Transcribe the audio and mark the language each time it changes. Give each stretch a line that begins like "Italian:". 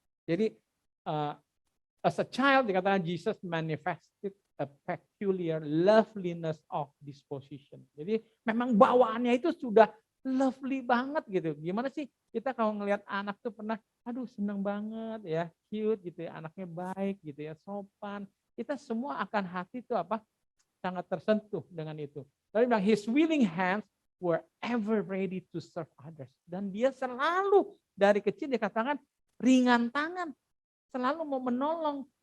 Indonesian: Jadi
English: as a child
Indonesian: dikatakan
English: Jesus manifested a peculiar loveliness of disposition.
Indonesian: Jadi memang bawaannya itu sudah lovely banget gitu. Gimana sih kita kalau ngelihat anak tuh pernah, aduh seneng banget ya, cute gitu ya, anaknya baik gitu ya, sopan. Kita semua akan hati tuh apa? Sangat tersentuh dengan itu. Lalu bilang
English: his willing hands were ever ready to serve others.
Indonesian: Dan dia selalu dari kecil dikatakan ringan tangan, selalu mau menolong.